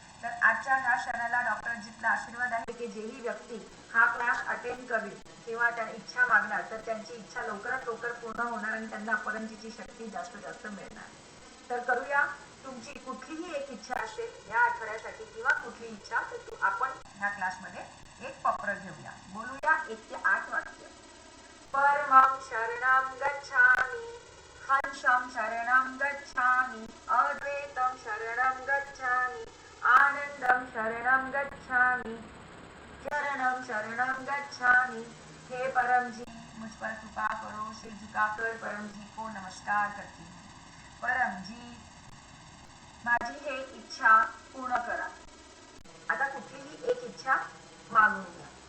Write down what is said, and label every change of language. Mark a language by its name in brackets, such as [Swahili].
[Marathi] तर आजच्या ह्या क्षणाला डॉक्टरजीतला आशीर्वाद आहे की जेही व्यक्ती हा क्लास अटेंड करेल किंवा त्या इच्छा मागणार तर त्यांची इच्छा लवकरात लवकर पूर्ण होणार आणि त्यांना परमजीची शक्ती जास्त जास्त मिळणार. तर करूया, तुमची कुठलीही एक इच्छा असेल या आठवड्यासाठी किंवा कुठली इच्छा तर आपण ह्या क्लासमध्ये एक पप्र घेऊया. बोलूया 1 ते 8 वाक्य. [Sanskrit] परमं शरणं गच्छामि, हंसं शरणं गच्छामि, अद्वैतं शरणं गच्छामि, आनंदं शरणं गच्छामि, चरणं शरणं गच्छामि. [Hindi] हे परम जी मुझ पर कृपा करो. सिर झुकाकर परम जी को नमस्कार करती हूँ. [Marathi] परम जी माझी हे इच्छा पूर्ण करा. आता कुठलीही एक इच्छा मागून घ्या.